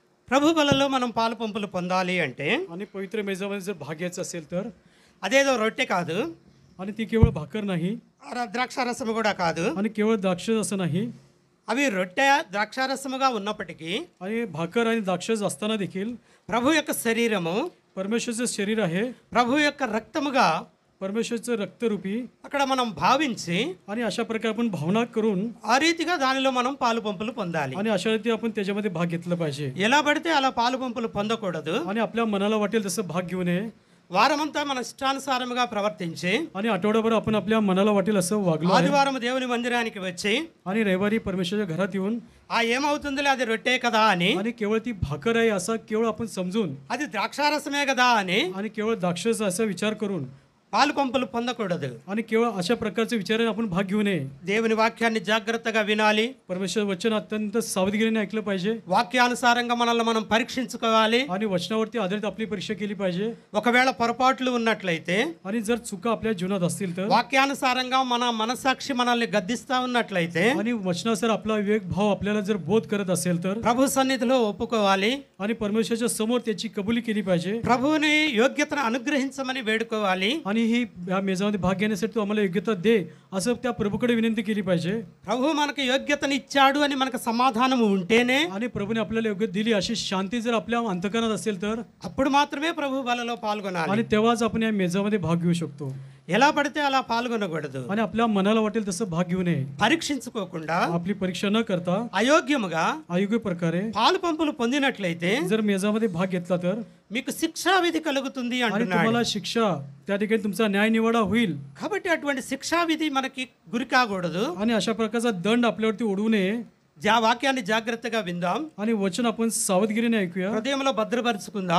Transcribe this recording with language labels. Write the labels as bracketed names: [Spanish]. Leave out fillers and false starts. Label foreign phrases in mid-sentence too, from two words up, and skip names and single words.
[Telugu] ప్రభు బలలో మనం పాలు పంపులు పొందాలి అంటే [Marathi] आणि पवित्र मेजामध्ये जर भाग घ्यायचा असेल तर [Telugu] అదేదో రొట్టె కాదు, [Marathi] आणि ती केवळ भाकर नाही [Telugu] ద్రాక్షారసం కూడా కాదు. [Marathi] आणि केवळ द्राक्ष असं नाही, [Telugu] అవి రొట్టె ద్రాక్షారసముగా ఉన్నప్పటికీ [Marathi] आणि भाकर आणि द्राक्षच असताना देखील [Telugu] ప్రభు యొక్క శరీరము, [Marathi] परमेश्वरचं शरीर आहे, [Telugu] ప్రభు యొక్క రక్తముగా [Marathi] परमेश्वरचं रक्तरूपी, [Telugu] అక్కడ మనం భావించి [Marathi] आणि अशा प्रकारे आपण भावना करून [Telugu] ఆ రీతిగా దానిలో మనం పాలు పంపులు పొందాలి. [Marathi] आणि अशा रीती आपण त्याच्यामध्ये भाग घेतला पाहिजे. [Telugu] ఎలా పడితే అలా పాలు పంపులు పొందకూడదు. [Marathi] आणि आपल्या मनाला वाटेल तसं भाग घेऊ नये, [Telugu] వారమంతా మన ఇష్టానుసారముగా ప్రవర్తించి [Marathi] आणि आठवड्याभर आपण आपल्या मनाला वाटेल असं वागलो आहे. [Telugu] ఆదివారం దేవుని మందిరానికి వచ్చి [Marathi] आणि रविवारी परमेश्वराच्या घरात येऊन [Telugu] ఏమవుతుందిలే అది రొట్టె కదా అని, [Marathi] आणि केवळ ती भाकर आहे असं केवळ आपण समजून [Telugu] అది ద్రాక్షారసమే కదా అని [Marathi] आणि केवळ द्राक्षच असा विचार करून [Telugu] పాలు పంపులు పొందకూడదు. [Marathi] आणि केवळ अशा प्रकारचे विचाराने आपण भाग घेऊ नये. [Telugu] దేవుని వాక్యాన్ని జాగ్రత్తగా వినాలి. [Marathi] परमेश्वर वचन अत्यंत सावधगिरीने ऐकलं पाहिजे [Telugu] వాక్యానుసారంగా మనల్ని మనం పరీక్షించుకోవాలి. [Marathi] आणि वचनावरती आधारित आपली परीक्षा केली पाहिजे. [Telugu] ఒకవేళ పొరపాట్లు ఉన్నట్లయితే, [Marathi] आणि जर चुका आपल्या जीवनात असतील तर [Telugu] వాక్యానుసారంగా మన మనసాక్షి మనల్ని గద్దిస్తా ఉన్నట్లయితే, [Marathi] आणि वचनासर आपला विवेक भाव आपल्याला जर बोध करत असेल तर [Telugu] ప్రభు సన్నిధిలో ఒప్పుకోవాలి. [Marathi] आणि परमेश्वराच्या समोर त्याची कबुली केली पाहिजे. [Telugu] ప్రభువుని యోగ్యతను అనుగ్రహించమని వేడుకోవాలి. [Marathi] आणि ही या मेजामध्ये भाग घेण्यासाठी तू आम्हाला योग्यता दे असं त्या प्रभूकडे विनंती केली पाहिजे. [Telugu] ప్రభు మనకు యోగ్యతను ఇచ్చాడు అని మనకు సమాధానము ఉంటేనే, [Marathi] आणि प्रभूने आपल्याला योग्य दिली अशी शांती जर आपल्या अंतकरणात असेल तर [Telugu] అప్పుడు మాత్రమే ప్రభు బలలో పాల్గొనాలి. [Marathi] आणि तेव्हाच आपण या मेजामध्ये भाग घेऊ शकतो. [Telugu] ఎలా పడితే అలా పాల్గొనకూడదు. [Marathi] आणि आपल्या मनाला वाटेल तसं भाग घेऊ नये. [Telugu] పరీక్షించుకోకుండా [Marathi] आपली परीक्षा न करता [Telugu] అయోగ్యముగా [Marathi] अयोग्य प्रकारे [Telugu] పాలు పంపులు పొందినట్లయితే [Marathi] जर मेजामध्ये भाग घेतला तर [Telugu] మీకు శిక్షావిధి కలుగుతుంది [Marathi] आणि [Telugu] అంటున్నాడు. [Marathi] तुम्हाला शिक्षा त्या ठिकाणी तुमचा न्याय निवाडा होईल. [Telugu] కాబట్టి అటువంటి శిక్షావిధి మనకి గురి కాకూడదు. [Marathi] आणि अशा प्रकारचा दंड आपल्यावरती ओढवू नये. [Telugu] వాక్యాన్ని జాగ్రత్తగా విందాం. [Marathi] आणि वचन आपण सावधगिरीने ऐकूया, [Telugu] హృదయంలో భద్రపరుచుకుందాం,